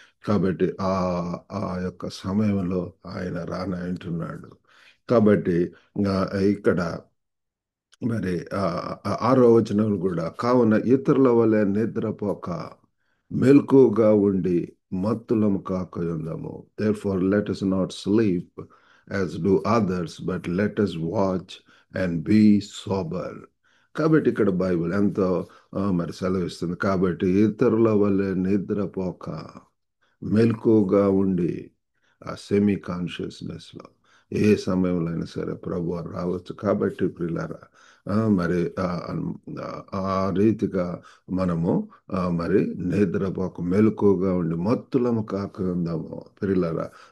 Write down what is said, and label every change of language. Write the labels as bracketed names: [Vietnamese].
[Telugu] కాబట్టి ఆ యొక్క సమయంలో ఆయన రానంటున్నాడు. కాబట్టి ఇక్కడ మరి 6వ వచనం కూడా, కావున ఇతరుల వలె నిద్రపోక మెలకువగా ఉండి మత్తులము కాకయుందము. [English] Therefore let us not sleep as do others, but let us watch and be sober. [Telugu] కాబట్టి ఇక్కడ బైబిల్ ఎంతో మరి సెలవిస్తుంది. కాబట్టి ఇతరుల వల్లే నిద్రపోక మెలకువగా ఉండి ఆ సెమీ కాన్షియస్నెస్లో ఏ సమయంలో అయినా సరే ప్రభు వారు రావచ్చు. కాబట్టి ప్రియులారా మరి ఆ రీతిగా మనము మరి నిద్రపోక మెలకువగా ఉండి మత్తులము కాకుందాము ప్రియులారా.